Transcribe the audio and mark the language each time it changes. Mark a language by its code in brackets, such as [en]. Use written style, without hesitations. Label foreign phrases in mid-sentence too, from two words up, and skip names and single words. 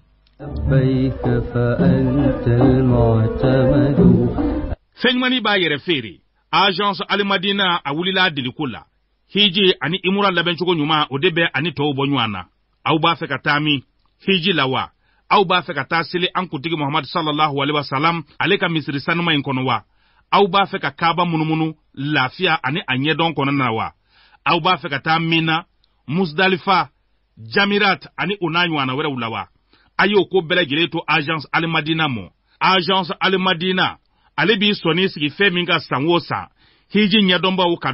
[bm] fɛn ɲumani b'a yɛrɛ feere agence Alimadina a wulila deliko la hiji ani imura labɛncogo ɲuman o de bɛ ani tɔw bɔ ɲɔgɔn na aw b'a fɛ ka taa min hiji la wa aw b'a fɛ ka taa seli an kuntigi Muhammad [ar] صلى الله عليه وسلم [bm] ale ka misiri sanuma in kɔnɔ wa aw b'a fɛ ka kaaba munumunu lafiya ani a ɲɛdɔn kɔnɔna na wa aw b'a fɛ ka taa Mina Musdalifa Jamirat ani o n'a ɲɔgɔnna wɛrɛw la wa a y'o ko bɛɛ lajɛlen to agence Alimadina mɔ agence Alimadina ale b'i sɔnni sigi fɛn min ka san o san hiji ɲɛdɔnbaw ka